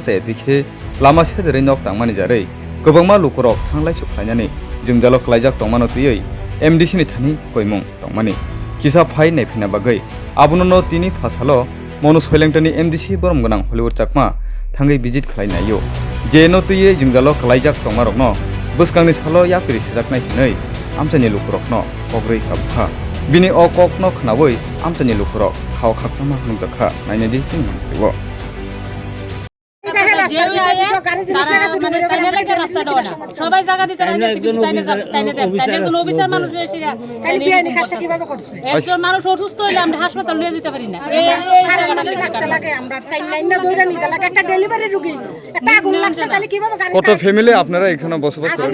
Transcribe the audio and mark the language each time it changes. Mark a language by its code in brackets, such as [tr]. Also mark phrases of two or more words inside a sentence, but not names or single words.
[trp] se dikhe lama sedere nok tangmani jarei gobangma lukurok thanglai suklainani jingdalo klaijak tongmano tiye MDC ni thani koimung tongmani kisa phai naifina bagai abono no tini phasalo mono soilengtani MDC borom gonang Hollywood chakma thangai visit khlainayo je no tiye jingdalo klaijak tongmarok no buskangni salo yapiri sejaknai hinai amchani lukurok no pogrei kabha bini okok no khnawoi amchani lukurok khaw khaksama nungjakha nainedi singmangribo [bn] সবাই জায়গা দিতে একজন অফিসার মানুষ একজন মানুষ অসুস্থ হইলে আমরা হাসপাতাল নিয়ে যেতে পারি না কত ফ্যামিলি আপনারা এখানে বসবাস করেন